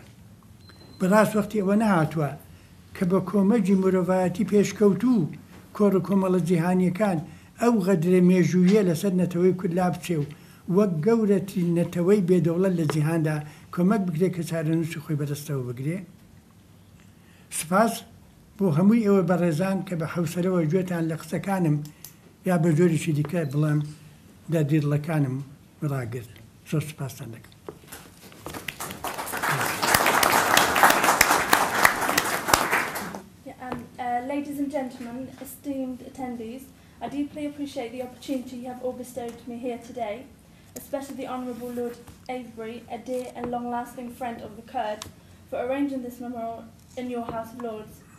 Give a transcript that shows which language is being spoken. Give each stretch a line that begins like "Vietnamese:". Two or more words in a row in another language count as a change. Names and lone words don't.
Central Kurdish: بەڕاست وەختی ئەوە نەهاتووە کە بە کۆمەجی مرۆڤایەتی پێشکەوتوو کۆڕ و کۆمەڵە جیهانیەکان ئەو غەدرە مێژوویە لەسەر نەتەوەی کورد لا بچێ و وەک گەورەترین نەتەوەی بێدەوڵەت لە جیهاندا کۆمەک بگرێت کە چارەنووسی خۆی بەدەستەوە بگرێ. سوپاس بۆ هەمووی ئێوە بەڕێزان کە بە حەوسەرەوە گوێتان لە قسەکانم یا بە جۆریشی دیکە بڵێم دەردیڕڵەکانم ڕاگرت. زۆر سوپاستان دەکەم.
English: Ladies and gentlemen, esteemed attendees, I deeply appreciate the opportunity you have all bestowed to me here today, especially the Honourable Lord Avebury, a dear and long-lasting friend of the Kurds, for arranging this memorial in your House of Lords.